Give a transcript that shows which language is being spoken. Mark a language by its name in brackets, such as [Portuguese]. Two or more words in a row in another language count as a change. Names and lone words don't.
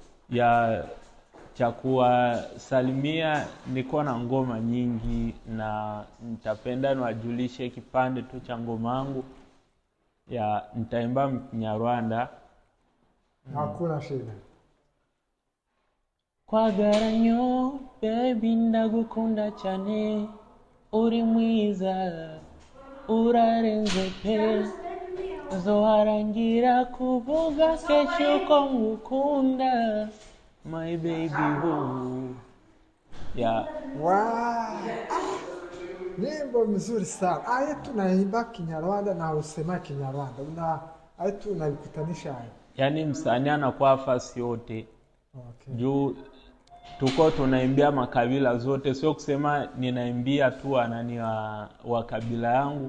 [Swahili] ya cha kuwasalimia, niko na ngoma nyingi na nitapenda niwajulishe kipande tu cha ngoma yangu ya nitaimba Kinyarwanda. Hakuna shida. [Kinyarwanda] Kwagaranyo baby ndagukunda cyane, uri mwiza urarenze pe, zoharangira kuvuga kesho ko ngukunda [English] my baby boo. Yeah. [Swahili] Wow. Nyimbo mzuri sana. Aye tunaimba Kinyarwanda na usema Kinyarwanda. Aye tunaikutanisha hayo. Yaani msanii anakuwa fasi yote. [English] Okay. [Swahili] Juu tuko tunaimbia makabila zote, sio kusema ninaimbia tu anani wa kabila yangu.